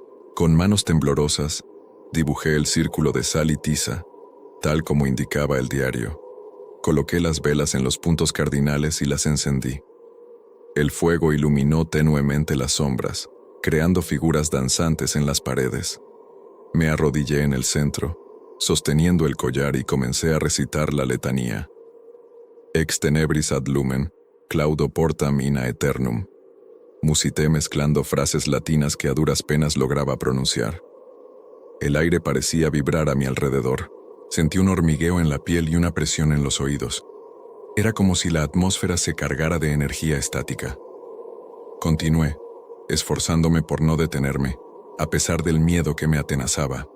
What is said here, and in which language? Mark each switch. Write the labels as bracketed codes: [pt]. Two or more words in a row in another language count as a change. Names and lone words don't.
[es] Con manos temblorosas, dibujé el círculo de sal y tiza, tal como indicaba el diario. Coloqué las velas en los puntos cardinales y las encendí. El fuego iluminó tenuemente las sombras, creando figuras danzantes en las paredes. Me arrodillé en el centro, sosteniendo el collar y comencé a recitar la letanía. [la] Ex tenebris ad lumen, claudo portam in aeternum. [es] Musité mezclando frases latinas que a duras penas lograba pronunciar. El aire parecía vibrar a mi alrededor. Sentí un hormigueo en la piel y una presión en los oídos. Era como si la atmósfera se cargara de energía estática. Continué, esforzándome por no detenerme, a pesar del miedo que me atenazaba.